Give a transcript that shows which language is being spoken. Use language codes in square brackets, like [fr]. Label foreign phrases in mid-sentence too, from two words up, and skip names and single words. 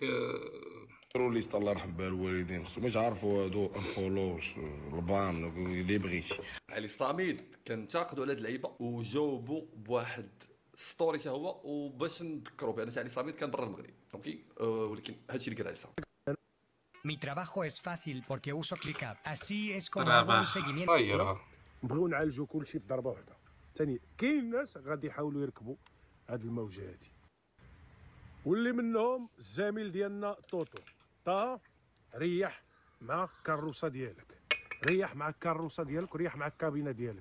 [ar] ليستا الله يرحم بها الوالدين، خصهم يعرفوا هادو انفولوش البان اللي بغيتي. علي صامد كنتاقدوا على هاد اللعيبه وجاوبوا بواحد ستوري حتى هو وباش نذكروا بان علي صامد كان برا المغرب اوكي ولكن هادشي اللي قال علي صامد. [es] Mi trabajo es fácil porque uso ClickUp. Así es como hago un seguimiento. [ar] خير نبغيو نعالجوا كلشي في ضربه واحده. ثاني كاين ناس غادي يحاولوا يركبوا هاد الموجه هادي، واللي منهم الزميل ديالنا طوطو. طه ريح مع الكروسه ديالك، ريح مع الكروسه ديالك وريح مع الكابينه ديالك.